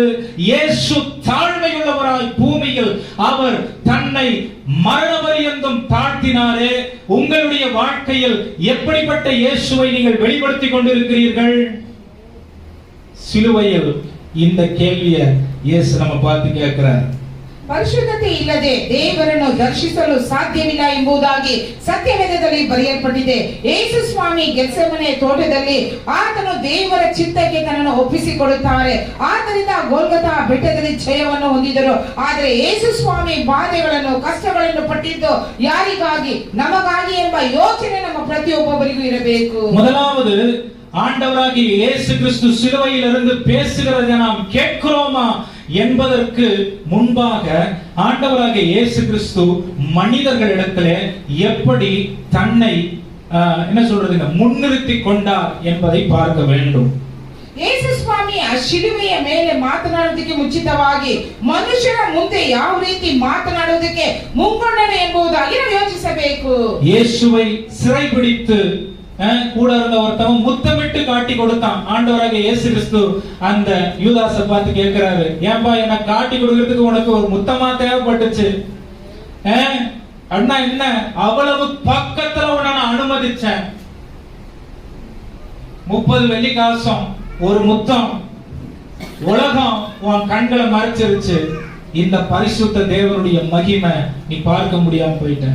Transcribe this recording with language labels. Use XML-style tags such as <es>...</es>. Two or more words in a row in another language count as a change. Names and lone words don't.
<ta>இயேசு தாழ்மையுள்ளவராய் பூமியில் அவர் தன்னை மரண பரியந்தம் தாழ்த்தினாரே, உங்களுடைய வாழ்க்கையில் எப்படிப்பட்ட இயேசுவை நீங்கள் வெளிப்படுத்திக் கொண்டிருக்கிறீர்கள்? சிலுவையில் இந்த கேள்வியை இயேசு நம்ம பார்த்து கேட்கிறார்.</ta> <kn>ಪರಿಶುದ್ಧತೆ ಇಲ್ಲದೆ ದೇವರನ್ನು ದರ್ಶಿಸಲು ಸಾಧ್ಯವಿಲ್ಲ ಎಂಬುದಾಗಿ ಸತ್ಯವೇದದಲ್ಲಿ ಬರೆಯಲ್ಪಟ್ಟಿದೆ. ಯೇಸು ಸ್ವಾಮಿ ಗೆತ್ಸೆಮನೆ ತೋಟದಲ್ಲಿ ಆತನು ದೇವರ ಚಿತ್ತಕ್ಕೆ ತನ್ನನ್ನು ಒಪ್ಪಿಸಿಕೊಡುತ್ತಾರೆ. ಆದ್ದರಿಂದ ಗೋಲ್ಗತಾ ಬೆಟ್ಟದಲ್ಲಿ ಜಯವನ್ನು ಹೊಂದಿದರು. ಆದರೆ ಯೇಸು ಸ್ವಾಮಿ ಬಾಧೆಗಳನ್ನು, ಕಷ್ಟಗಳನ್ನು ಪಟ್ಟಿದ್ದು ಯಾರಿಗಾಗಿ? ನಮಗಾಗಿ ಎಂಬ ಯೋಚನೆ ನಮ್ಮ ಪ್ರತಿಯೊಬ್ಬರಿಗೂ ಇರಬೇಕು.</kn> <ta>முதலாவது, ஆண்டவராகிய இயேசு கிறிஸ்து சிலுவையிலிருந்து பேசுகிறதை நாம் கேட்கிறோமா என்பதற்கு முன்பாக ஆண்டவராகிய இயேசு கிறிஸ்து மனிதர்களிடத்திலே எப்படி தன்னை என்ன சொல்றதுங்க முன்னிறுத்தி கொண்டார் என்பதை பார்க்க வேண்டும்.</ta> <kn>ಯೇಸು ಸ್ವಾಮಿ ಆ ಶಿಲುಬೆಯ ಮೇಲೆ ಮಾತನಾಡುವುದಕ್ಕೆ ಮುಂಚಿತವಾಗಿ ಮನುಷ್ಯರ ಮುಂದೆ ಯಾವ ರೀತಿ ಮಾತನಾಡುವುದಕ್ಕೆ ಮುಂಗೊಂಡನು ಎಂಬುದಾಗಿ ನಾವು ಯೋಚಿಸಬೇಕು.</kn> <ta>இயேசுவை சிறைபிடித்து கூட இருந்த ஒருத்தவன் முத்தமிட்டு காட்டி கொடுத்தான். ஆண்டவராகிய இயேசு கிறிஸ்து அந்த யூதாசை பார்த்து கேட்கிறாரு, ஏன்பா என்ன காட்டி கொடுக்கிறதுக்கு உனக்கு ஒரு முத்தமா தேவைப்பட்டுச்சு? அண்ணா என்ன அவ்வளவு பக்கத்துல உன்னை நான் அனுமதிச்சேன், 30 வெள்ளி காசும் ஒரு முத்தம், உலகம் உன் கண்களை மறைச்சிருச்சு, இந்த பரிசுத்த தேவனுடைய மகிமை நீ பார்க்க முடியாம போயிட்ட.</ta>